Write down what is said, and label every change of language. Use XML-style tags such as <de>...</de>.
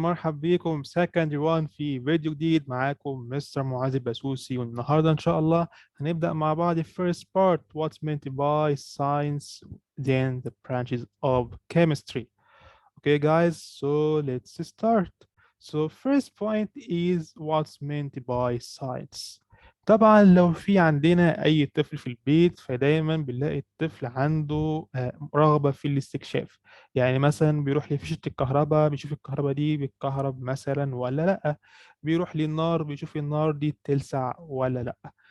<ar>مرحب بيكم سكند وان في فيديو جديد. معاكم مستر معاذ البسوسي، والنهارده ان شاء الله هنبدأ مع بعض</ar> <en>first part what's meant by science, then the branches of chemistry. Okay, guys, so let's start. So first point is what's meant by science.</en> <ar>طبعا لو في عندنا أي طفل في البيت فدايما بنلاقي الطفل عنده رغبة في الاستكشاف. يعني مثلا بيروح لفيشة الكهرباء بيشوف الكهرباء دي بتكهرب مثلا ولا لأ، بيروح للنار بيشوف النار دي بتلسع ولا لأ.</ar>